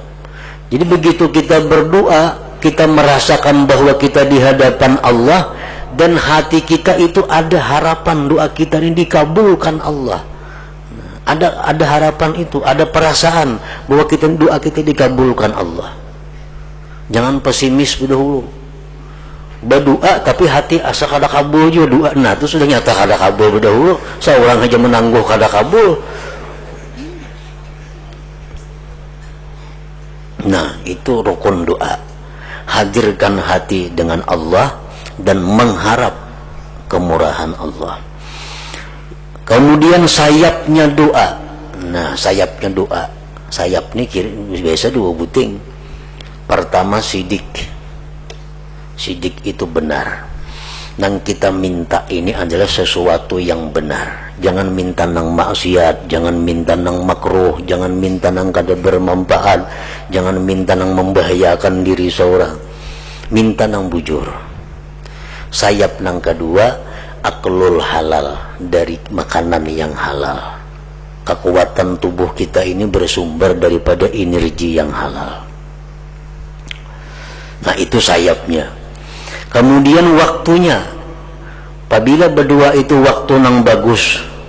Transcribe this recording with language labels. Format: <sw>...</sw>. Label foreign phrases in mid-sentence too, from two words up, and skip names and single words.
<id>Jadi begitu kita berdoa, kita merasakan bahwa kita di hadapan Allah, dan hati kita itu ada harapan doa kita ini dikabulkan Allah. Ada harapan itu, ada perasaan bahwa doa kita dikabulkan Allah. Jangan pesimis dahulu. Berdoa tapi hati</id> <bjn>asa kada kabul</bjn> <id>juga doa. Nah, itu sudah nyata</id> <bjn>kada kabul</bjn> <id>dahulu. Seorang aja menangguh</id> <bjn>kada kabul.</bjn> <id>Nah, itu rukun doa. Hadirkan hati dengan Allah dan mengharap kemurahan Allah. Kemudian sayapnya doa. Nah, sayapnya doa. Sayap ini biasa</id> <bjn>dua buting.</bjn> <id>Pertama sidik. Sidik itu benar. Yang kita minta ini adalah sesuatu yang benar. Jangan minta nang maksiat, jangan minta nang makruh, jangan minta</id> <bjn>nang kada bermanfaat,</bjn> <id>jangan minta nang membahayakan diri seorang.</id> <bjn>Minta nang bujur.</bjn> <id>Sayap nang kedua,</id> <ar>أكل الحلال,</ar> <id>dari makanan yang halal. Kekuatan tubuh kita ini bersumber daripada energi yang halal. Nah, itu sayapnya. Kemudian waktunya, apabila berdua itu waktu nang bagus.</id>